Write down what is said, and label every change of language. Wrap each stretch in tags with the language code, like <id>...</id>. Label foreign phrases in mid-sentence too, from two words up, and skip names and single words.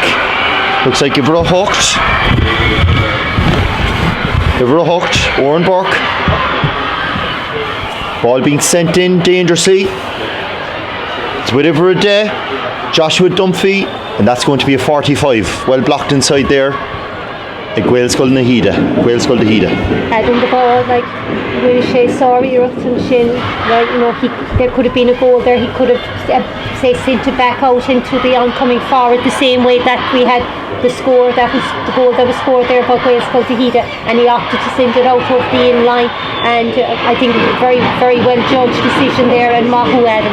<en>Looks like Ivra hooked. Oran Burke. Ball being sent in dangerously. It's with Ivra Day. Joshua Dunphy, and that's going to be a 45. Well blocked inside there. Gaelscoil de Híde. Adding the ball, really sorry, there could have been a goal there. He could have sent it back out into the oncoming forward, the same way that we had the score, that was the goal that was scored there by Gaelscoil de Híde, and he opted to send it out of the in line, and I think it was a very, very well judged decision there, and Mahu Adam.</en>